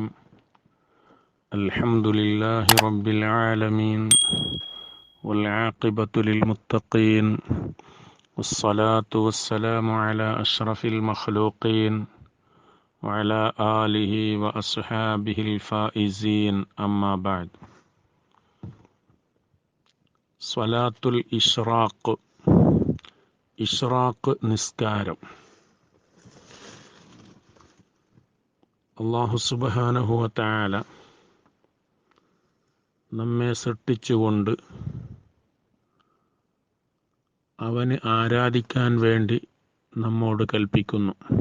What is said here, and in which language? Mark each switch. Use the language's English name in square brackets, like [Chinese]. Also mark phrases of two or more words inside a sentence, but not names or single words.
[Arabic] الحمد لله رب العالمين والعاقبة للمتقين والصلاة والسلام على أشرف المخلوقين وعلى آله وأصحابه الفائزين أما بعد. صلاة الإشراق [Malayalam] ഇഷ്റാഖ് നിസ്കാരം. [Arabic] الله سبحانه وتعالى [Malayalam] നമ്മെ സൃഷ്ടിച്ചുകൊണ്ട് അവന് ആരാധിക്കാൻ വേണ്ടി നമ്മോട് കൽപ്പിക്കുന്നു.